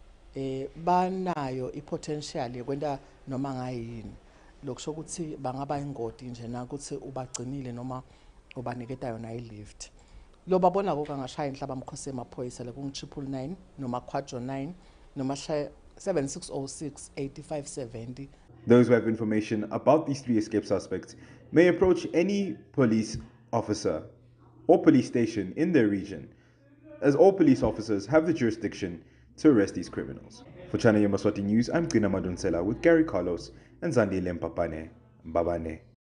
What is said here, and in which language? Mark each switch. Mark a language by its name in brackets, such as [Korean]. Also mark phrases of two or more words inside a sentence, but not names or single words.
[Swati] Banayo ipotential yekwenta noma ngayini. Lokusho ukuthi bangaba ingoti nje na ukuthi ubagcinile noma ubaniketa yona i-lift. Lo babona ko kangashaya inhlaba mkhosi emaphoyisa le kungu-999 noma Quadro 9 noma 7606-8570. [English] Those who have information about these 3 escaped suspects may approach any police officer or police station in their region, as all police officers have the jurisdiction to arrest these criminals. For Channel Yemaswati News, I'm Gina Madunsela with Gary Carlos and Zandile Mpapane Mbabane.